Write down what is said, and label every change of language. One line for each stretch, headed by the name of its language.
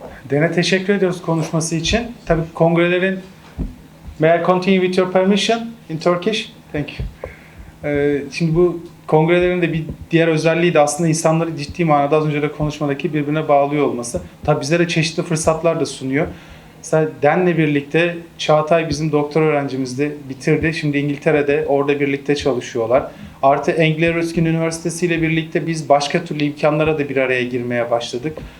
Turkish: Dene teşekkür ediyoruz konuşması için. Tabii kongrelerin
English: May I continue with your permission in Turkish? Thank you.
Turkish: Şimdi bu kongrelerin de bir diğer özelliği de aslında insanları ciddi manada az önce de konuşmadaki birbirine bağlıyor olması. Tabii bizlere çeşitli fırsatlar da sunuyor. Mesela Den'le birlikte Çağatay bizim doktor öğrencimizdi, bitirdi. Şimdi İngiltere'de orada birlikte çalışıyorlar. Artı Anglia-Ruskin Üniversitesi ile birlikte biz başka türlü imkanlara da bir araya girmeye başladık.